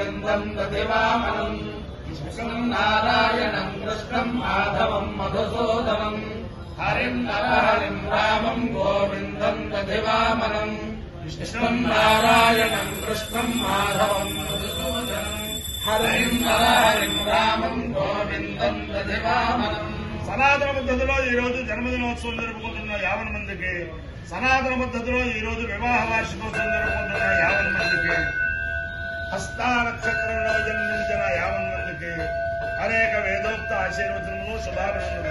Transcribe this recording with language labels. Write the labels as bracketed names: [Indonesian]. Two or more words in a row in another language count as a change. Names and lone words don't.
[Sanskrit] गोविन्दम् दधिवामनम् कृष्णम् नारायणम् कृष्णम् माधवम् मधुसूदनम् हरिम् नरहरिम् रामम् गोविन्दम् दधिवामनम् कृष्णम् नारायणम् कृष्णम् माधवम् मधुसूदनम् हरिम् नरहरिम् रामम् गोविन्दम् दधिवामनम् [Telugu] సనాతన పద్ధతిలో ఈ రోజు జన్మదినోత్సవం జరుపుకుంటున్న 50 మందికి, సనాతన పద్ధతిలో ఈ రోజు వివాహ వార్షికోత్సవం జరుపుకుంటున్న 50 మందికి, హస్తా నక్షత్రంలో జన్మించిన 50 మందికి అనేక వేదోక్త ఆశీర్వచనములు శుభాభినందనలు.